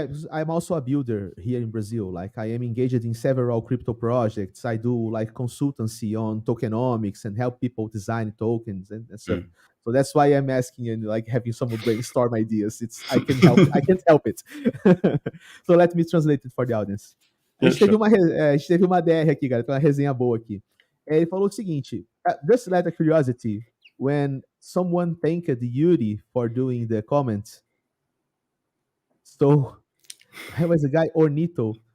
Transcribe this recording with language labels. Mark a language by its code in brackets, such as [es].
[en] I'm also a builder here in Brazil. Like, I am engaged in several crypto projects. I do like consultancy on tokenomics and help people design tokens and stuff. So that's why I'm asking and like having someone brainstorm ideas. I can help. I can't help it. So let me translate it for the audience. [pt] A gente teve uma DR aqui, cara. Tem uma resenha boa aqui. Ele falou o seguinte: [en] just out of curiosity, when someone thanked Yuri for doing the comment, so there was a guy, Ornito.